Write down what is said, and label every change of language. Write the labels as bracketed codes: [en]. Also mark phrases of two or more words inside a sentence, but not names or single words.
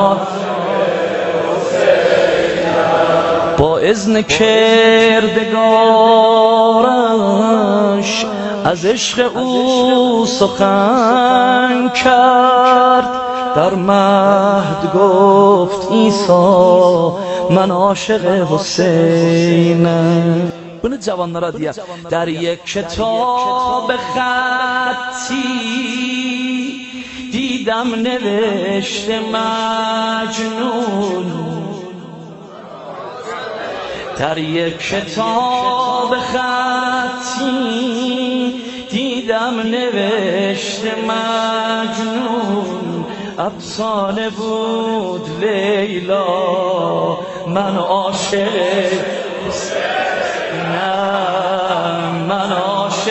[fa] با اذن کردگارش از عشق او سخن کرد، در مهد گفت عیسی من عاشق حسینم. [az] Bunu cavanlara diye [fa] در یک کتاب خطی دیدم نوشته مجنون، در یک کتاب خطی دیدم نوشته مجنون، افسانه بود لیلا من عاشق من عاشق.